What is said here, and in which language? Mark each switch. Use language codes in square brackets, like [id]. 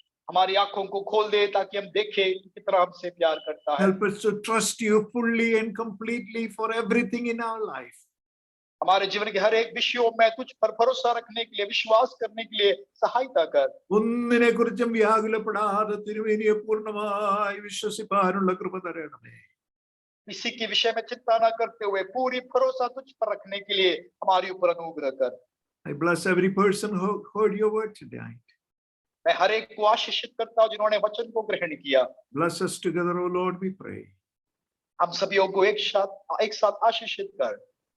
[hi] हमारी आंखों को खोल दे ताकि हम देखें कि कितना हमसे प्यार करता है. [en] Help us to trust you fully and completely for everything in our life. [hi] हमारे जीवन के हर एक विषयों में तुझ पर भरोसा रखने के लिए, विश्वास करने के लिए सहायता कर. [ml] ഒന്നിനെ കുറിച്ചും വ്യാകുലപ്പെടാതെ തിരുമേനിയെ പൂർണ്ണമായി വിശ്വസിപ്പാനുള്ള കൃപ തരണമേ. [hi] किसी के विषय में चिंता न करते हुए पूरी भरोसा तुझ पर रखने के लिए हमारे ऊपर अनुग्रह कर. [en] I bless every person who heard your word tonight. [hi] मैं हर एक को आशीषित करता हूँ जिन्होंने वचन को ग्रहण किया. [en] Bless us together, O Lord, we pray. [hi] हम सभी को एक साथ आशीषित कर.